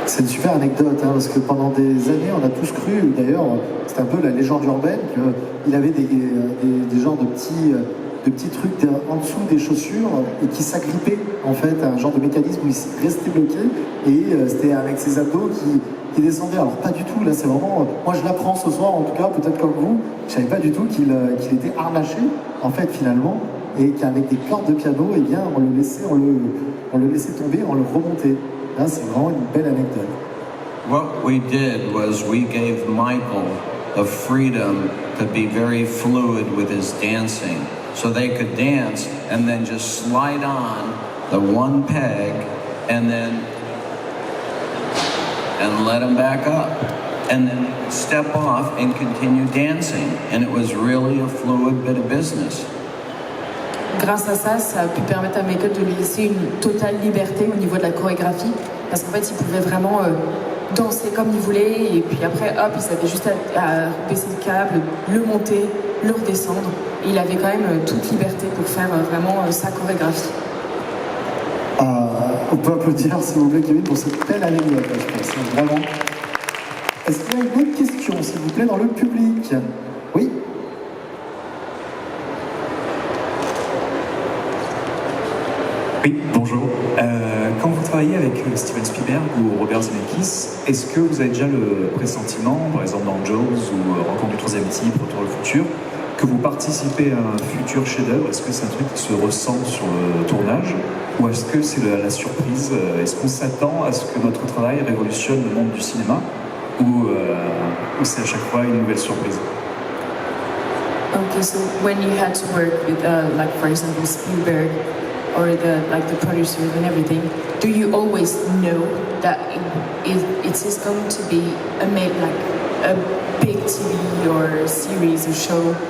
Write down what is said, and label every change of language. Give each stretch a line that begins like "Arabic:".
French: C'est une super anecdote, hein, parce que pendant des années, on a tous cru, d'ailleurs, c'est un peu la légende urbaine, qu'il avait des genres de petits trucs en dessous des chaussures et qui s'agrippaient, en fait, à un genre de mécanisme où il restait bloqué, et c'était avec ses abdos qui descendaient. Alors pas du tout, là c'est vraiment... Moi je l'apprends ce soir, en tout cas, peut-être comme vous, je savais pas du tout qu'il était harnaché, en fait, finalement, et qu'avec des cordes de piano, eh bien, on le laissait tomber, on le remontait. Là, c'est vraiment une belle anecdote.
English: What we did was we gave Michael the freedom to be very fluid with his dancing. So they could dance and then just slide on the one peg and let him back up. And then step off and continue dancing. And it was really a fluid bit of business.
French: Grâce à ça, ça a pu permettre à Michael de lui laisser une totale liberté au niveau de la chorégraphie, parce qu'en fait, il pouvait vraiment danser comme il voulait, et puis après, hop, il savait juste à baisser le câble, le monter, le redescendre, et il avait quand même toute liberté pour faire vraiment sa chorégraphie. On peut applaudir, s'il vous plaît, Kevin, pour cette belle anecdote, je pense, vraiment. Est-ce qu'il y a une autre question, s'il vous plaît, dans le public? Oui? Oui, bonjour. Quand vous travaillez avec Steven Spielberg ou Robert Zemeckis, est-ce que vous avez déjà le pressentiment, par exemple dans Jaws ou Rencontre du troisième type, Retour au futur, que vous participez à un futur chef-d'œuvre? Est-ce que c'est un truc qui se ressent sur le tournage? Ou est-ce que c'est la surprise? Est-ce qu'on s'attend à ce que notre travail révolutionne le monde du cinéma? Ou c'est à chaque fois une nouvelle surprise?
English: Okay, so when you had to work with, like for example, Spielberg, or the producers and everything, do you always know that it is going to be a big TV or series or show?